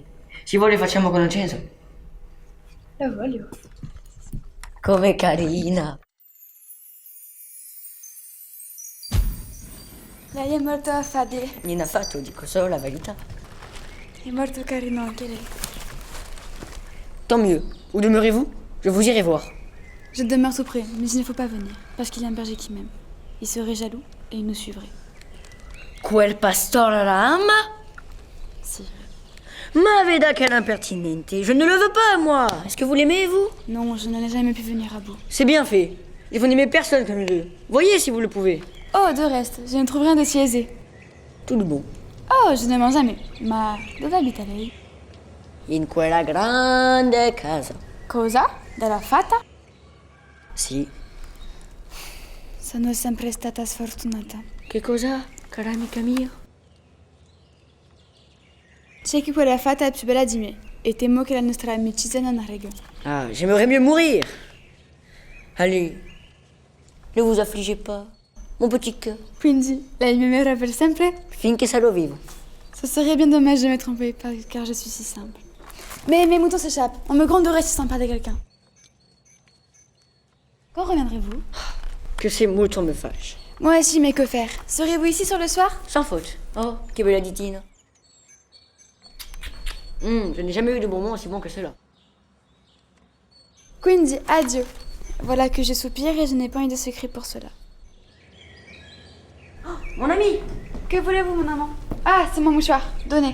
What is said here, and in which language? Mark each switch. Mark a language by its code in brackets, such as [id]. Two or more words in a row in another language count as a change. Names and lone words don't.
[it] Se vuole facciamo conoscenza. La voglio. Come carina. Lei è molto affabile. Niente affatto, dico solo la verità. È molto carino anche lei. [fr] Tant mieux. Où demeurez-vous? Je vous irai voir. Je demeure tout près, mais il ne faut pas venir, parce qu'il y a un berger qui m'aime. Il serait jaloux et il nous suivrait. [it] Quel pastore la ama? Si. Ma veda quel impertinente. [fr] Je ne le veux pas, moi. Est-ce que vous l'aimez, vous? Non, je n'en ai jamais pu venir à bout. C'est bien fait. Et vous n'aimez personne comme deux. Voyez si vous le pouvez. Oh, de reste, je ne trouve rien d'aussi aisé. Tout de bon. Oh, je ne mens jamais. [it] Ma dove abita lei? In quella grande casa. Cosa? Della fata? Sì. Sono sempre stata sfortunata. Che cosa, cara amica mia? C'è che quella fata è più bella di me e temo che la nostra amicizia non regga. [fr] Ah, j'aimerais mieux mourir. Allez, ne vous affligez pas, mon petit cœur. [it] Quindi, lei mi aimerait per sempre? Finché sarò vivo. [fr] Ce serait bien dommage de me tromper car je suis si simple. Mais mes moutons s'échappent. On me gronderait si sympa de quelqu'un. Quand reviendrez-vous? Que ces moutons me fâchent. Moi aussi, mais que faire? Serez-vous ici sur le soir? Sans faute. [it] Oh, che bella ditina. [fr] Je n'ai jamais eu de bonbons aussi bons que ceux-là. [it] Quindi, adieu. [fr] Voilà que je soupire et je n'ai pas eu de secret pour cela. Mon ami! Que voulez-vous, mon amant? Ah, c'est mon mouchoir. Donnez.